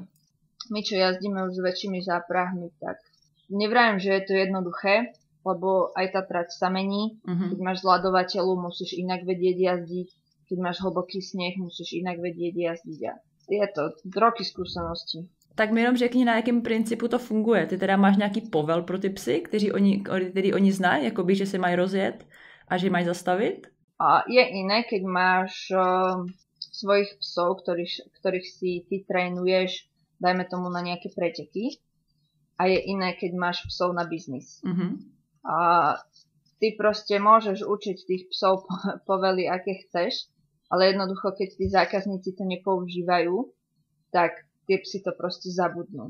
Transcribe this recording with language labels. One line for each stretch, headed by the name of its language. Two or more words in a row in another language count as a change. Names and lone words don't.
Slovak: My, čo jazdíme už s väčšími záprahmi, tak nevravím, že je to jednoduché, lebo aj tá trať sa mení. Keď máš zľadovateľu, musíš inak vedieť jazdiť. Keď máš hlboký sneh, musíš inak vedieť jazdiť. A je to roky skúseností.
Czech: Tak mi jenom řekni, na jakém principu to funguje. Ty teda máš nějaký povel pro ty psy, který oni znají, jakoby, že se mají rozjet a že mají zastavit?
Slovak: Je iné, keď máš svojich psov, ktorých si ty trénuješ, dajme tomu na nejaké preteky. A je iné, keď máš psov na biznis. Ty proste môžeš učiť tých psov povely, aké chceš, ale jednoducho, keď tí zákazníci to nepoužívajú, tak tie psy to proste zabudnú.